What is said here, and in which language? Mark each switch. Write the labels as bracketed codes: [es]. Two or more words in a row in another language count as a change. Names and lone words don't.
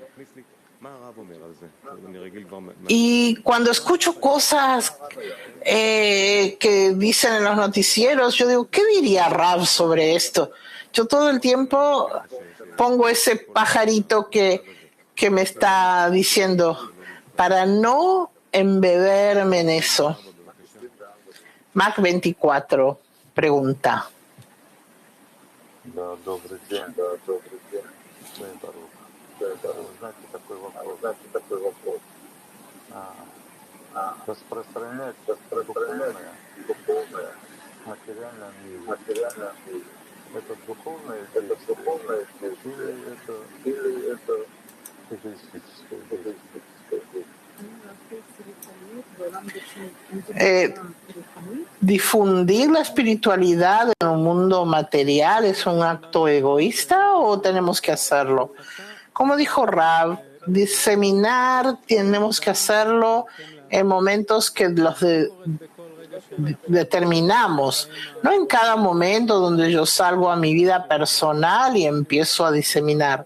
[es] Y cuando escucho cosas que dicen en los noticieros, yo digo, ¿qué diría Rab sobre esto? Yo todo el tiempo pongo ese pajarito que me está diciendo, para no embeberme en eso. Mac 24 pregunta. [ru] Да, добрый день. Дай Барух. Знаете, такой вопрос. Распространяется духовное, материальное мире. Это духовное действие или это эгоистическое действие? [es] ¿Difundir la espiritualidad en un mundo material es un acto egoísta o tenemos que hacerlo? Como dijo Rav, diseminar tenemos que hacerlo en momentos que los determinamos, no en cada momento donde yo salgo a mi vida personal y empiezo a diseminar.